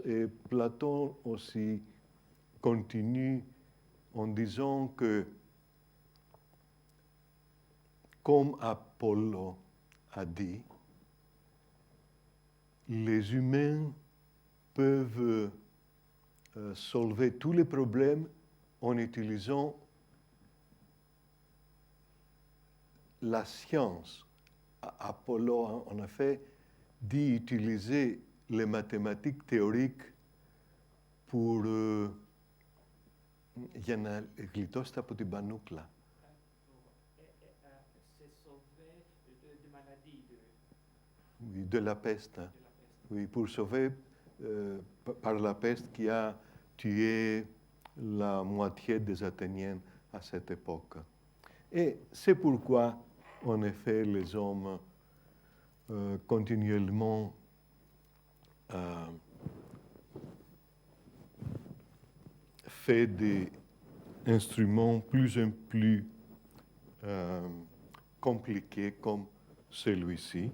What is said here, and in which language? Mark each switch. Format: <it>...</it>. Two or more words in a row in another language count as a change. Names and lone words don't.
<fr>Et Platon aussi continue en disant que, comme Apollo a dit, les humains peuvent solver tous les problèmes en utilisant la science. Apollo, en effet, dit utiliser les mathématiques théoriques pour...</fr> <el>για να γλιτώσετε από την πανούκλα.</el> <fr>Oui, de la peste. Oui, pour sauver par la peste qui a tué la moitié des Athéniens à cette époque. Et c'est pourquoi, en effet, les hommes continuellement fait des instruments plus en plus compliqués comme celui-ci.</fr>